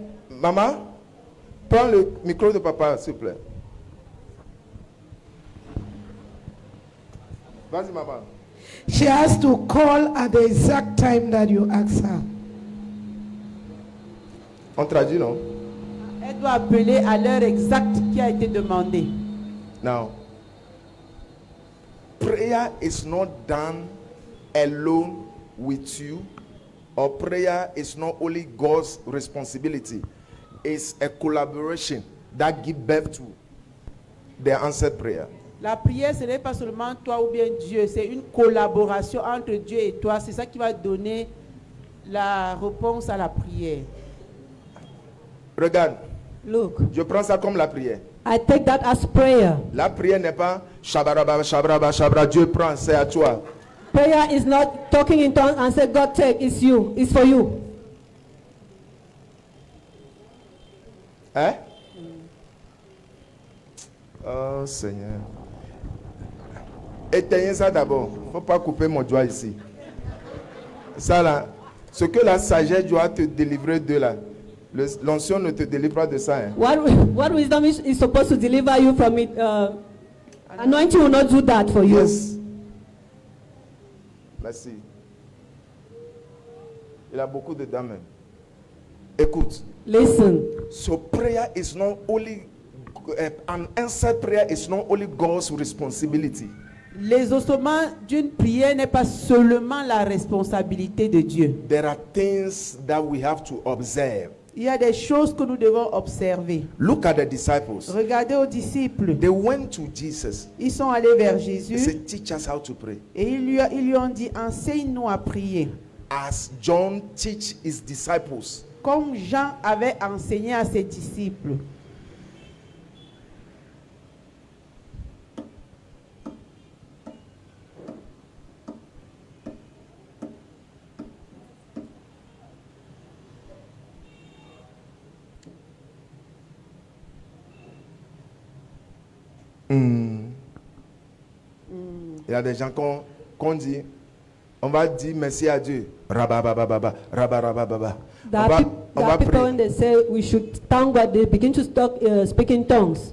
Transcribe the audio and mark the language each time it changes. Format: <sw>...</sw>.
<fr>Maman, prends le micro de papa, s'il vous plaît. Vas-y, maman.</fr> <en>She has to call at the exact time that you ask her.</en> <fr>On traduit, non? Elle doit appeler à l'heure exacte qui a été demandée.</fr> <en>Now, prayer is not done alone with you, or prayer is not only God's responsibility. It's a collaboration that gives birth to the answered prayer.</en> <fr>La prière, ce n'est pas seulement toi ou bien Dieu, c'est une collaboration entre Dieu et toi. C'est ça qui va donner la réponse à la prière. Regarde,</fr> <en>Look,</en> <fr>je prends ça comme la prière.</fr> <en>I take that as prayer.</en> <fr>La prière n'est pas shabaraba, shabaraba, shabra, Dieu prend, c'est à toi.</fr> <en>Prayer is not talking in tongues and say, God take, it's you, it's for you.</en> <fr>Hein? Oh Seigneur. Éteignez ça d'abord. Il ne faut pas couper mon doigt ici. Ça là, ce que la sagesse doit te délivrer de là, l'onction ne te délivre pas de ça. Hein.</fr> <en>What wisdom is supposed to deliver you from it? Anointing will not do that for you. Yes.</en> <fr>Merci. Il a beaucoup de dames. Même. Écoute.</fr> <en>Listen. So prayer is not only an answered prayer is not only God's responsibility.</en> <fr>L'exaucement d'une prière n'est pas seulement la responsabilité de Dieu.</fr> <en>There are things that we have to observe.</en> <fr>Il y a des choses que nous devons observer.</fr> <en>Look at the disciples.</en> <fr>Regardez aux disciples.</fr> <en>They went to Jesus.</en> <fr>Ils sont allés vers</fr> <en>They</en> <fr>Jésus</fr> <en>said, teach us how to pray.</en> <fr>et ils lui ont dit, enseigne-nous à prier.</fr> <en>As John teach his disciples.</en> <fr>Comme Jean avait enseigné à ses disciples. Il y a des gens qu'on dit, on va dire merci à Dieu. Rababababa, rabarabababa.</fr> <en>There are people when they say we should thank God, they begin to speak in tongues.</en>